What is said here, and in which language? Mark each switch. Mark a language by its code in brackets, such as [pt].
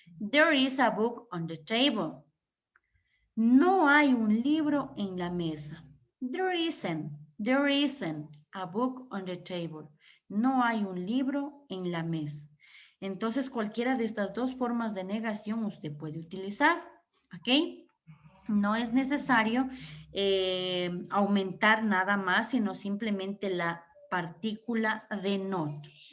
[en] There is a book on the table. [es] No hay un libro en la mesa. [en] There isn't a book on the table. [es] No hay un libro en la mesa. Entonces, cualquiera de estas dos formas de negación usted puede utilizar, ¿ok? No es necesario aumentar nada más, sino simplemente la partícula de not.